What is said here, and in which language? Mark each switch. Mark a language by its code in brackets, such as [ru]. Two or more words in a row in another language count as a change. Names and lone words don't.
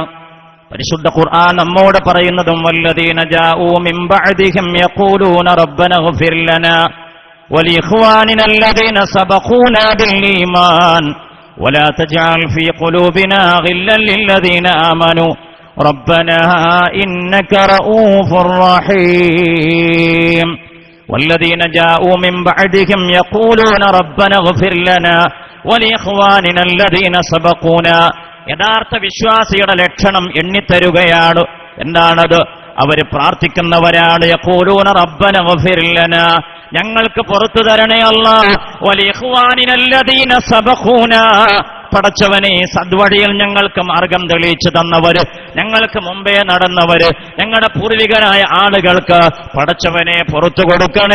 [ml] പരിശുദ്ധ ഖുർആൻ നമ്മോട് പറയുന്നതും [ar] والذين جاءوا من بعدهم يقولون ربنا اغفر لنا ولإخواننا الذين سبقونا بالإيمان ولا تجعل في قلوبنا غلا للذين آمنوا ربنا إنك رءوف رحيم. والذين جاءوا من بعدهم يقولون ربنا اغفر لنا ولإخواننا الذين سبقونا. [ml] യഥാർത്ഥ വിശ്വാസിയുടെ ലക്ഷണം എണ്ണിത്തരുകയാണ്. എന്താണത്? അവർ പ്രാർത്ഥിക്കുന്നവരാണ്. [ar] يقولون ربنا اغفر لنا, [ml] ഞങ്ങൾക്ക് പുറത്തു തരണേ അല്ലാഹ്. [ar] ولإخواننا الذين سبقونا, [ml] പടച്ചവനെ സദ്വഴിയിൽ ഞങ്ങൾക്ക് മാർഗം തെളിയിച്ചു തന്നവര്, ഞങ്ങൾക്ക് മുമ്പേ നടന്നവര്, ഞങ്ങളുടെ പൂർവികരായ ആളുകൾക്ക് പടച്ചവനെ പുറത്തു കൊടുക്കണേ.